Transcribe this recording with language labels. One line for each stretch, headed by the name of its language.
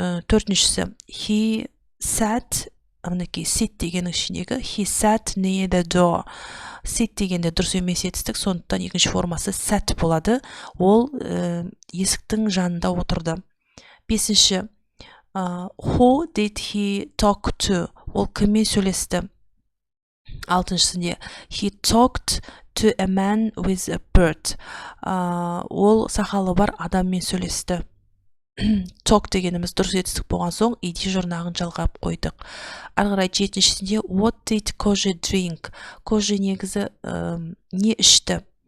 Kazakh: Төртіншісі,
English: he sat,
Kazakh: мінекей sit дегеннің ішіндегі
English: he sat near the door.
Kazakh: Sit дегенде дұрыс емес етістік, сондықтан екінші формасы sat болады. Ол есіктің жанында отырды.
English: Бесінші, who did he talk to?
Kazakh: Ол кіммен сөйлесті?
English: Алтыншысында, he talked to a man with a bird.
Kazakh: Ол сақалы бар адаммен сөйлесті. Talk дегеніміз дұрыс етістік болған соң ed жұрнағын жалғап қойдық. Ары қарай жетіншісінде
English: what did Koji drink?
Kazakh: Koji негізі не ішті?